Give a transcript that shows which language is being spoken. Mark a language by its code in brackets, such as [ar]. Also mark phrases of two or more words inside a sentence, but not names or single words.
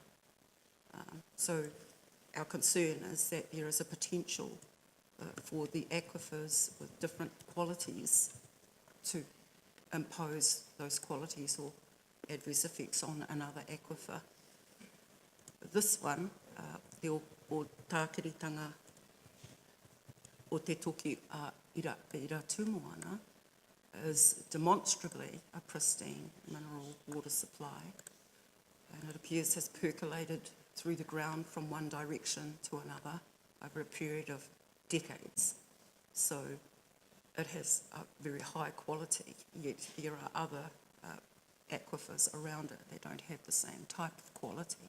[en] So our concern is that there is a potential for the aquifers with different qualities to impose those qualities or adverse effects on another aquifer. this one, [mi] o tākiritanga o te toki a ira tūmoana, [en] is demonstrably a pristine mineral water supply, and it appears has percolated through the ground from one direction to another over a period of decades. So it has a very high quality, yet there are other aquifers around it that don't have the same type of quality.